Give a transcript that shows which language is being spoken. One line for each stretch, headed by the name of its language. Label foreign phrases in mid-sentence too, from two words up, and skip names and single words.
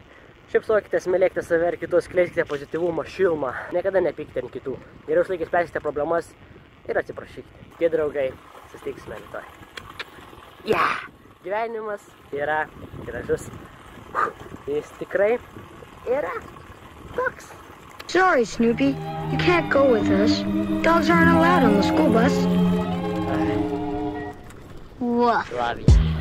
Lithuanian: Šypsokitės, mylėkite save ir kitus, skleiskite pozityvumą, šilumą. Niekada nepykite ant kitų. Geriau išlaikys spręskite problemas ir atsiprašykite. Tie draugai, susitiksime rytoj. Gyvenimas yra gražus. Jis tikrai yra toks.
English: Sorry, Snoopy. You can't go with us. Dogs aren't allowed on the school bus. Woof. Love you.